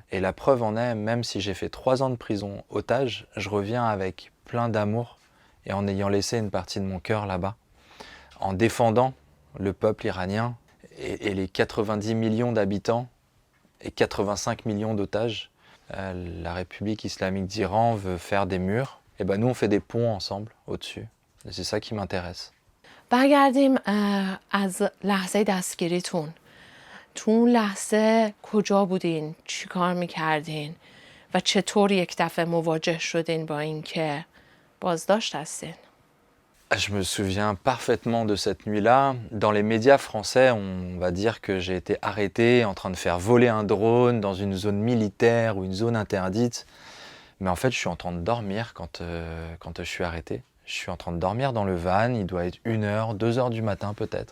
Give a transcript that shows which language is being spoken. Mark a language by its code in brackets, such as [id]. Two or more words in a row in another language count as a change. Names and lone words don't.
[fr] Et la preuve en est, même si j'ai fait 3 ans de prison otage, je reviens avec plein d'amour et en ayant laissé une partie de mon cœur là-bas, en défendant le peuple iranien et les 90 millions d'habitants et 85 millions d'otages. La République islamique d'Iran veut faire des murs, et ben nous on fait des ponts ensemble au-dessus. Et c'est ça qui m'intéresse. [fa] برگردیم از لحظه دستگیریتون. تو اون لحظه کجا بودین؟ چی کار میکردین؟ و چطور یک دفعه مواجه شدین با این که بازداشت هستین؟ [fr] Je me souviens parfaitement de cette nuit-là. Dans les médias français, on va dire que j'ai été arrêté en train de faire voler un drone dans une zone militaire ou une zone interdite. Mais en fait, je suis en train de dormir quand je suis arrêté. Je suis en train de dormir dans le van, il doit être 1h, 2h du matin peut-être.